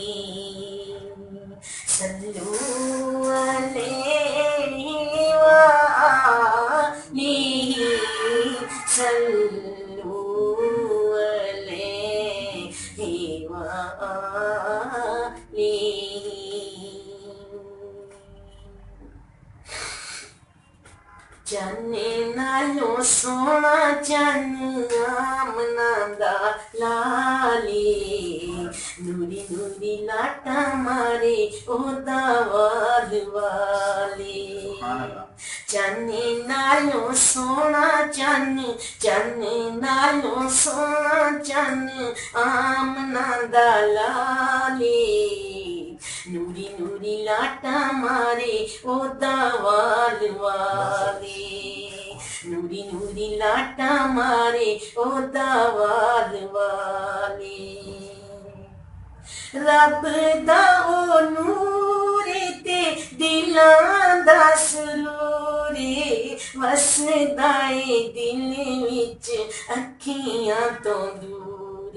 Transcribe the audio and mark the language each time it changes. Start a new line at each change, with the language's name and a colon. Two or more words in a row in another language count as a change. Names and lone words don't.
Arabic: صلوا عليه وآله، صلوا عليه وآله.
Punjabi: چنے نالوں سونا چن آمنا دا لالی، نوری نوری لاٹا مارے او دا وال والی.
Arabic: سبحان اللہ.
Punjabi: چن نالوں سونا چن، چن نالوں سونا چن، آمنا دا لالی، نوری نوری لاٹا مارے او دا وال والے، نوری نوری لاٹا مارے او دا وال والے. رب دا او نور تے دلاں دا سرور وسدا اے دل وچ اکھیاں تو دور.